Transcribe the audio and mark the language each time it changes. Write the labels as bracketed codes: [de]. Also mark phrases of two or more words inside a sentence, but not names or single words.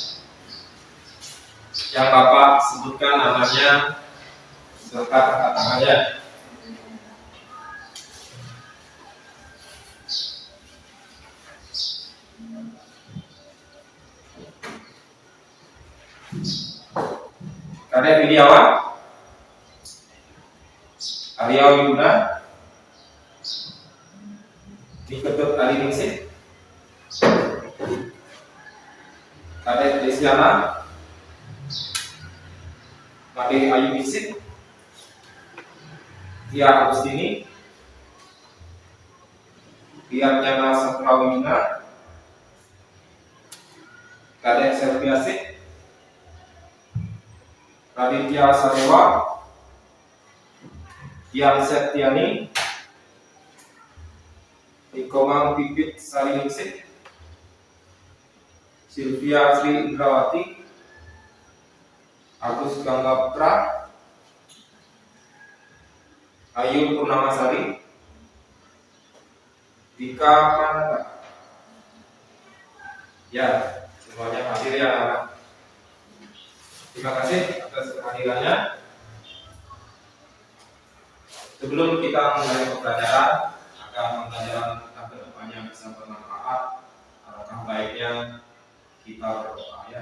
[id] Yang Bapak sebutkan namanya serta angkat tangannya. Kalian Widiawan, Arya Wiguna, Diketut Ali Ningsih, Kadek Desiana, Made Ayu Ningsih, Tia Agustini, Tia Nyana Saprawina, Kadek Selviasik, Raditya Sadewa, Yang Septiani, Ikomang Pipit Sariningsih, Sylvia Sri Indrawati, Agus Gangapra, Ayu Purnamasari, Dika Pranata. Ya, semuanya hadir ya anak. Terima kasih atas kehadirannya. Sebelum kita mulai pembelajaran, agar pembelajaran kita ke depannya bisa bermanfaat, adakah saatnya kita berdoa ya.